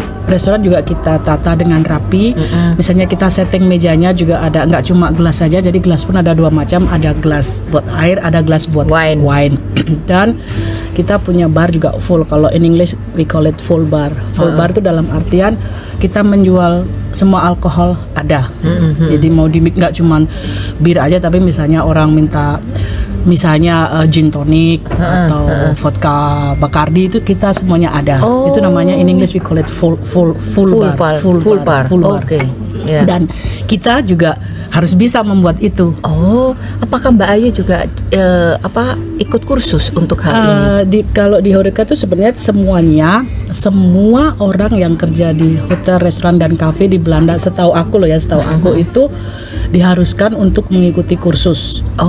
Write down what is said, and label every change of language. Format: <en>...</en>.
<id>restoran juga kita tata dengan rapi. Misalnya kita setting mejanya juga ada, nggak cuma gelas saja. Jadi gelas pun ada 2 macam, ada gelas buat air, ada gelas buat wine. Dan kita punya bar juga full.</id> <en>Kalau in English we call it full bar.</en> <id>Full bar itu dalam artian kita menjual semua alkohol ada. Jadi mau nggak cuma bir aja, tapi misalnya orang minta gin tonic atau vodka Bacardi, itu kita semuanya ada. Itu namanya</id> <en>in English we call it full bar.</en> <id>Oke. Ya. Dan kita juga harus bisa membuat itu. Apakah Mbak Ayu juga ikut kursus untuk hal ini? Kalau di Horeca itu sebenarnya semua orang yang kerja di hotel, restoran dan kafe di Belanda, setahu aku itu diharuskan untuk mengikuti kursus.</id>